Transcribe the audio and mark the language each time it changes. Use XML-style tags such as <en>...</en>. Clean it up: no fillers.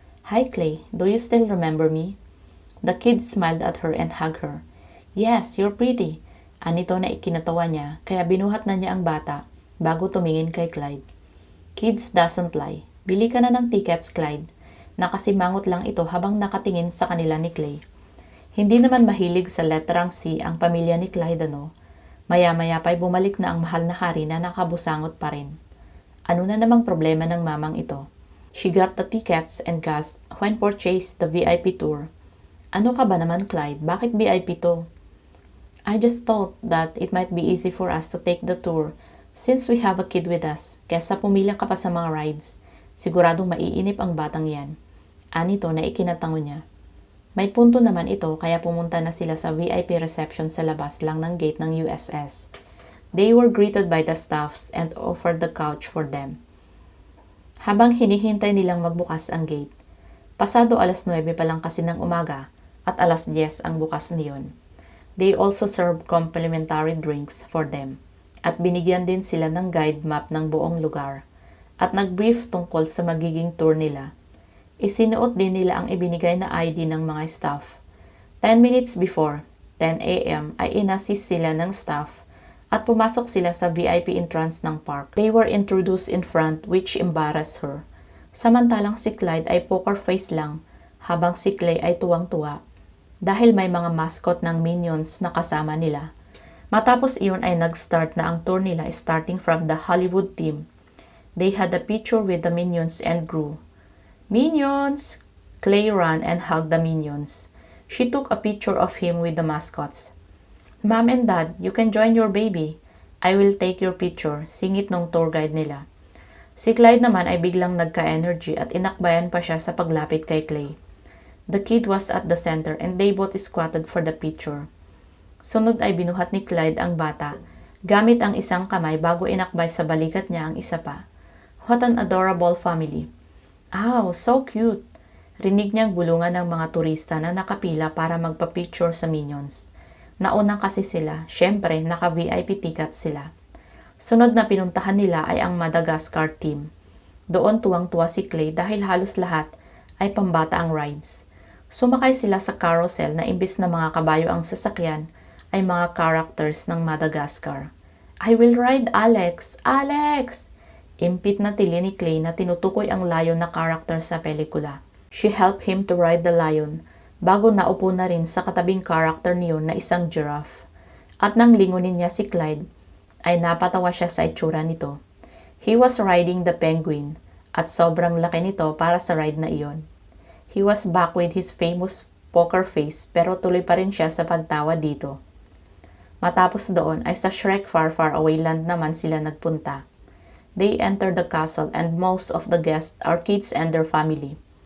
<en>Hi Clay, do you still remember me? The kid smiled at her and hugged her. Yes, you're pretty.</en> <tl>Anito na ikinatawa niya kaya binuhat na niya ang bata bago tumingin kay Clyde.</tl> <en>Kids doesn't lie.</en> <tl>Bili ka na ng tickets, Clyde. Nakasimangot lang ito habang nakatingin sa kanila ni Clay. Hindi naman mahilig sa letrang C ang pamilya ni Clyde ano. Maya-maya pa'y bumalik na ang mahal na hari na nakabusangot pa rin. Ano na namang problema ng mamang ito?</tl> <en>She got the tickets and gas when purchased the VIP tour.</en> <tl>Ano ka ba naman, Clyde? Bakit VIP to?</tl> <en>I just thought that it might be easy for us to take the tour since we have a kid with us.</en> <tl>Kesa pumila ka pa sa mga rides. Siguradong maiinip ang batang yan. Anito na ikinatango niya. May punto naman ito kaya pumunta na sila sa VIP reception sa labas lang ng gate ng USS.</tl> <en>They were greeted by the staffs and offered the couch for them.</en> <tl>Habang hinihintay nilang magbukas ang gate, pasado 9:00 pa lang kasi ng umaga at 10:00 ang bukas niyon.</tl> <en>They also served complimentary drinks for them</en> <tl>at binigyan din sila ng guide map ng buong lugar at nag-brief tungkol sa magiging tour nila. Isinuot din nila ang ibinigay na ID ng mga staff.</tl> <en>10 minutes before 10 a.m.</en> <tl>ay inassist sila ng staff at pumasok sila sa VIP entrance ng park.</tl> <en>They were introduced in front which embarrassed her.</en> <tl>Samantalang si Clyde ay poker face lang habang si Clay ay tuwang-tuwa dahil may mga mascot ng Minions na kasama nila. Matapos iyon ay nag-start na ang tour nila</tl> <en>starting from the Hollywood team. They had a picture with the Minions and Gru. Minions! Clay ran and hugged the Minions. She took a picture of him with the mascots. Mom and Dad, you can join your baby. I will take your picture,</en> <tl>singit nung tour guide nila. Si Clyde naman ay biglang nagka-energy at inakbayan pa siya sa paglapit kay Clay.</tl> <en>The kid was at the center and they both squatted for the picture.</en> <tl>Sunod ay binuhat ni Clyde ang bata, gamit ang isang kamay bago inakbay sa balikat niya ang isa pa.</tl> <en>What an adorable family. Ow, so cute.</en> <tl>Rinig niyang bulungan ng mga turista na nakapila para magpa-picture sa Minions. Nauna kasi sila, syempre naka-VIP ticket sila. Sunod na pinuntahan nila ay ang Madagascar team. Doon tuwang-tuwa si Clay dahil halos lahat ay pambata ang rides. Sumakay sila sa carousel na imbis na mga kabayo ang sasakyan ay mga characters ng Madagascar.</tl> <en>I will ride Alex! Alex!</en> <tl>Impit na tili ni Clay na tinutukoy ang lion na character sa pelikula.</tl> <en>She helped him to ride the lion</en> <tl>bago naupo na rin sa katabing character niyon na isang giraffe. At nang lingunin niya si Clyde, ay napatawa siya sa itsura nito.</tl> <en>He was riding the penguin</en> <tl>at sobrang laki nito para sa ride na iyon.</tl> <en>He was back with his famous poker face</en> <tl>pero tuloy pa rin siya sa pagtawa dito. Matapos doon ay sa Shrek Far Far Away Land naman sila nagpunta.</tl> <en>They entered the castle and most of the guests are kids and their family.</en>